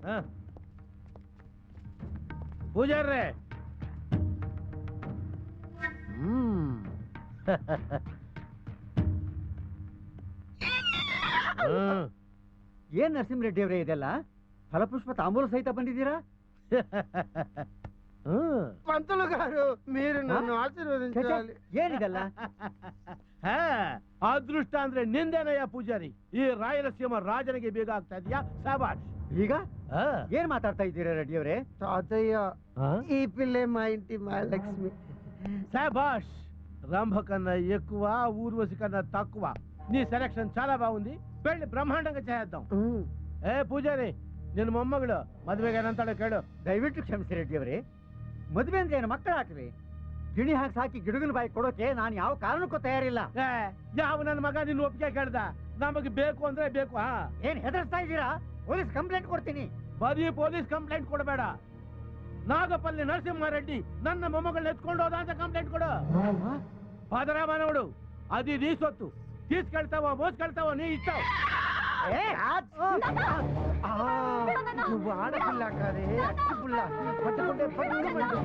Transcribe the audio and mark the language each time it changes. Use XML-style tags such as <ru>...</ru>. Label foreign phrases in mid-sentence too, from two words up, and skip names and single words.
<kn>ಪೂಜಾರ್ರೆ, ಏನ್ ನರಸಿಂಹರೆಡ್ಡಿ ಅವರೇ ಇದೆಲ್ಲ? ಫಲಪುಷ್ಪ ತಾಂಬೂಲ ಸಹಿತ ಬಂದಿದ್ದೀರಾ?</kn> <te>పంతులు గారు మీరు నన్ను ఆశీర్వదించాలి.</te> <kn>ಏನಿದೆಲ್ಲ? ಅದೃಷ್ಟ ಅಂದ್ರೆ ನಿಂದೇನಯ್ಯ ಪೂಜಾರಿ. ಈ ರಾಯಲಸೀಮ ರಾಜನಿಗೆ ಬೇಗ ಆಗ್ತಾ ಇದೆಯಾ? ಸಾಬಾಷ್. ಈಗ ಏನ್ ಮಾತಾಡ್ತಾ ಇದ್ದೀರಾ ರೆಡ್ಡಿ ಅವರೇ?</kn> <te>తాతయ్య ఈ పిల్లే మా ఇంటి మహాలక్ష్మి. సాబాష్. రంభ కన్నా ఎక్కువ, ఊర్వశి కన్నా తక్కువ. నీ సెలక్షన్ చాలా బాగుంది. పెళ్లి బ్రహ్మాండంగా చేద్దాం. ఏ పూజారి,</te> <kn>ನಿನ್ನ ಮೊಮ್ಮಗಳು ಮದುವೆಗೆ ಏನಂತಾಳೆ ಕೇಳು. ದಯವಿಟ್ಟು ಕ್ಷಮಿಸಿ ರೆಡ್ಡಿ ಅವರೇ. ಮದುವೆ ಅಂದ್ರೆ ಏನು ಮಕ್ಕಳ ಆಟವೇ? ಗಿಣಿ ಹಾಕಿ ಸಾಕಿ ಗಿಡಗನ ಬಾಯಿ ಕೊಡೋಕೆ ನಾನು ಯಾವ ಕಾರಣಕ್ಕೂ ತಯಾರಿಲ್ಲ. ಯಾವ ನನ್ನ ಮಗ ನಿನ್ನ ಒಪ್ಪಿಗೆ ಕೇಳ್ದ? ನಮಗೆ ಬೇಕು ಅಂದ್ರೆ ಬೇಕು. ಏನ್ ಹೆದರ್ಸ್ತಾ ಇದ್ದೀರಾ?</kn> <en>police complaint</en> <kn>ಕೊಡ್ತೀನಿ. ಬರೀ</kn> <en>police complaint</en> <kn>ಕೊಡಬೇಡ. ನಾಗಪಲ್ಲಿ ನರಸಿಂಹಾರೆಡ್ಡಿ ನನ್ನ ಮೊಮ್ಮಗಳನ್ನ ಎತ್ಕೊಂಡು ಹೋದ ಅಂತ ಕಂಪ್ಲೇಂಟ್ ಕೊಡು. ಪದರಾಮ ನೋಡು, ಅದು ಈ ಸೊತ್ತು.</kn> <te>తీసుకెళ్తావో మోసుకెళ్తావో నీ ఇష్టం. నువ్వు ఆడపిల్ల కాదే అట్టి పుల్ల పట్టుకుంటే పట్టుకుంటుంది.</te>